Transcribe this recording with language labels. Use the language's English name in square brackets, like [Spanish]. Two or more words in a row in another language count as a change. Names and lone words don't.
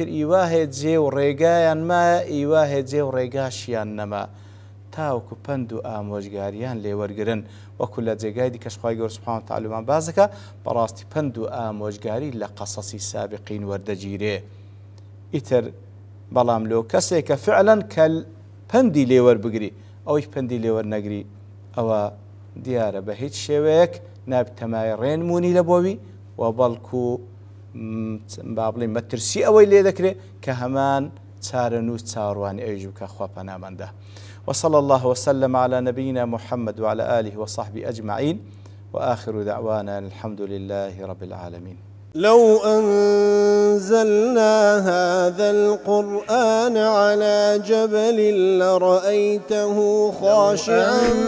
[Central Kurdish] ئیوا هەیە جێ و ڕێگایان مایە ئیوا هەیە جێ و ڕێگاشیان نەما تاوەکو پند و ئامۆژگاریان لێوەرگرن وەکو لە جێگای دیکەش خوای گەورە [Arabic] سوبحانەهو وتەعالا [Central Kurdish] باز دەکا بەڕاستی پند و ئامۆژگاری لە قەسەسی سابقین وەردەگیرێ ئیتر بەڵام لۆ کەسێکە فعلەن کە پندی لێوەربگری ئەوەی پندی لێوەرنەگری ئەوە دیارە بە هیچ شێوەیەک نابتەمای ڕێنمونی لە بۆوی و بەڵکو با بڵێن مەترسی ئەوەی لێ دەکرێت کە هەمان چارەنووس چاوەڕوانی ئەویش بکە خوا پەنامەندە [Arabic] وصلى الله وسلم على نبينا محمد وعلى آله وصحبه أجمعين وآخر دعوانا الحمد لله رب العالمين. لو أنزلنا هذا القرآن على جبل لرأيته خاشعا